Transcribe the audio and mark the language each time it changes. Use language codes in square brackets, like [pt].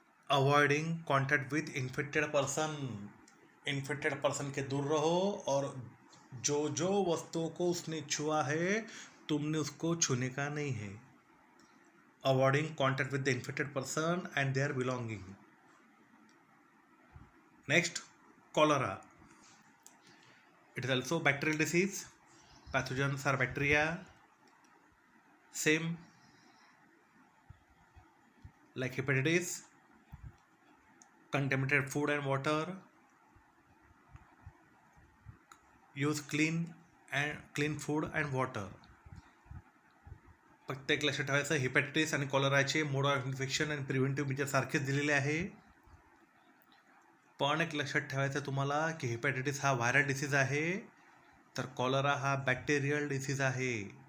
[en] avoiding contact with infected person, [hi] infected person के दूर रहो और जो जो वस्तुओं को उसने छुआ है तुमने उसको छूने का नहीं है. [en] Avoiding contact with the infected person and their belonging. Next, cholera. It is also bacterial disease. Pathogens are bacteria. Same like hepatitis. Contaminated food and water. Use clean food and water. [mr] प्रत्येक लक्षात ठेवायचं, हेपॅटिटिस आणि कॉलराचे मोड of infection आणि preventive major सारखेच दिलेले आहे. पण एक लक्षात ठेवायचं तुम्हाला की हेपॅटिटिस हा व्हायरल डिसीज आहे, तर कॉलरा हा बॅक्टेरियल डिसीज आहे.